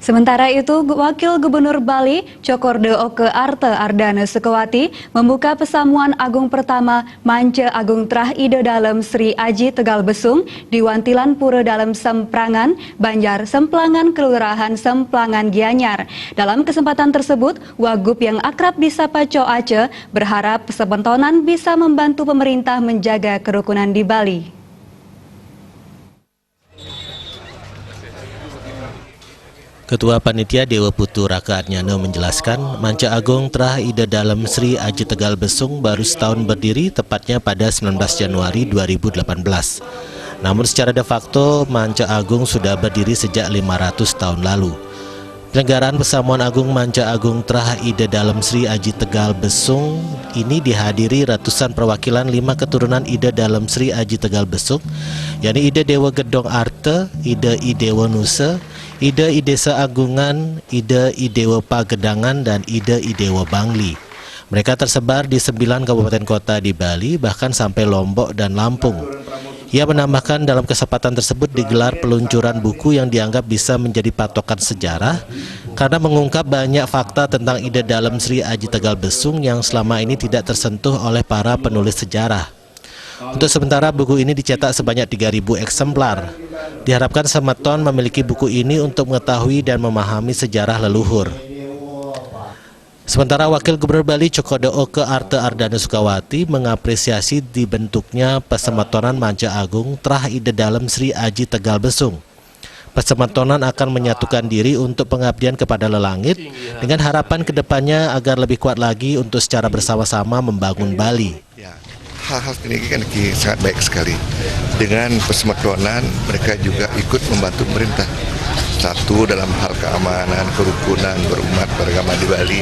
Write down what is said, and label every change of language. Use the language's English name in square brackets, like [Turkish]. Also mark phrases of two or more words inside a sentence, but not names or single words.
[Indonesian] Sementara itu, Wakil Gubernur Bali, Cokorda Oke Arte Ardana Sukawati, membuka Pesamuan Agung pertama Manca Agung Trah Ide Dalem Sri Aji Tegal Besung di Wantilan Pura Dalem Semprangan, Banjar Semplangan, Kelurahan Semplangan Gianyar. Dalam kesempatan tersebut, Wagub yang akrab disapa Co Ace berharap sebentonan bisa membantu pemerintah menjaga kerukunan di Bali. Ketua Panitia Dewa Putu Raka Adnyana menjelaskan, Manca Agung Trah Ide Dalem Sri Aji Tegal Besung baru setahun berdiri, tepatnya pada 19 Januari 2018. Namun secara de facto, Manca Agung sudah berdiri sejak 500 tahun lalu. Penyelenggaraan Pesamuan Agung Manca Agung Trah Ide Dalem Sri Aji Tegal Besung ini dihadiri ratusan perwakilan 5 keturunan Ide Dalem Sri Aji Tegal Besung, yakni Ide Dewa Gedong Arte, Ide Idewa Nusa, Ide Idesa Agungan, Ide Idewa Pagedangan, dan Ide Idewa Bangli. Mereka tersebar di 9 kabupaten kota di Bali, bahkan sampai Lombok dan Lampung. Ia menambahkan dalam kesempatan tersebut digelar peluncuran buku yang dianggap bisa menjadi patokan sejarah karena mengungkap banyak fakta tentang Ide Dalem Sri Aji Tegal Besung yang selama ini tidak tersentuh oleh para penulis sejarah. Untuk sementara buku ini dicetak sebanyak 3.000 eksemplar. Diharapkan semeton memiliki buku ini untuk mengetahui dan memahami sejarah leluhur. Sementara Wakil Gubernur Bali Cokorda Oke Arte Ardana Sukawati mengapresiasi dibentuknya Pesemetonan Manca Agung Trah Ide Dalem Sri Aji Tegal Besung. Pesemetonan akan menyatukan diri untuk pengabdian kepada lelangit dengan harapan kedepannya agar lebih kuat lagi untuk secara bersama-sama membangun Bali. Hal-hal ini kan sangat baik sekali. Dengan Pesemetonan mereka juga ikut membantu pemerintah. Satu, dalam hal keamanan, kerukunan, berumat, beragama di Bali.